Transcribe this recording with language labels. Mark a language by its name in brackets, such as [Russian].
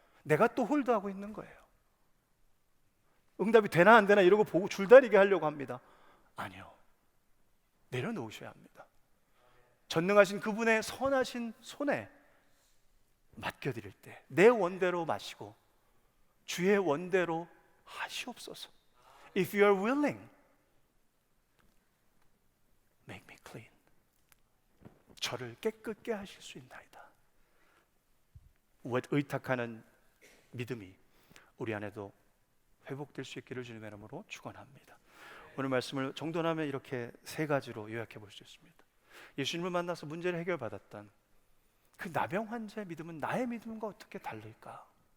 [Korean] 내가 또 홀드하고 있는 거예요. 응답이 되나 안 되나 이러고 보고 줄다리게 하려고 합니다. 아니요, 내려놓으셔야 합니다. 전능하신 그분의 선하신 손에 맡겨드릴 때 내 원대로 마시고 주의 원대로 하시옵소서. [English] If you are willing, make me clean. [Korean] 저를 깨끗게 하실 수 있나이다. 의탁하는 믿음이 우리 안에도 회복될 수 있기를 주님의 이름으로 축원합니다. 오늘 말씀을 정돈하면 이렇게 세 가지로 요약해 볼 수 있습니다. 예수님을 만나서 문제를 해결받았던 그 나병 환자의 믿음은 나의 믿음과 어떻게 다를까?